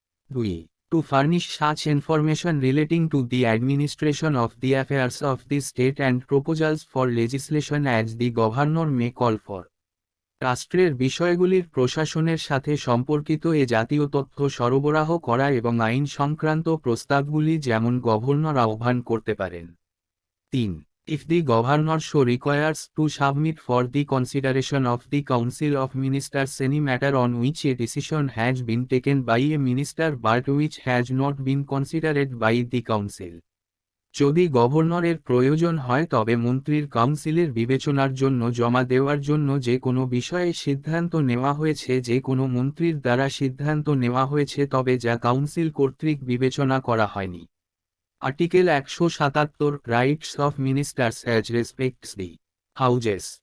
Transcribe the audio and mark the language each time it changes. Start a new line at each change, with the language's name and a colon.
English: 2. To furnish such information relating to the administration of the affairs of the state and proposals for legislation as the governor may call for.
Bangla: রাষ্ট্রের বিষয়গুলির প্রশাসনের সাথে সম্পর্কিত এ জাতীয় তথ্য সরবরাহ করা এবং আইন সংক্রান্ত প্রস্তাবগুলি যেমন গভর্নর আহ্বান করতে পারেন। 3.
English: If the governor so requires to submit for the consideration of the Council of Ministers any matter on which a decision has been taken by a minister but which has not been considered by the Council.
Bangla: যদি গভর্নরের প্রয়োজন হয় তবে মন্ত্রীর কাউন্সিলের বিবেচনার জন্য জমা দেওয়ার জন্য যে কোনো বিষয়ে সিদ্ধান্ত নেওয়া হয়েছে, যে কোনো মন্ত্রীর দ্বারা সিদ্ধান্ত নেওয়া হয়েছে তবে যা কাউন্সিল কর্তৃক বিবেচনা করা হয়নি।
English: Article 177 rights of ministers as respects the houses.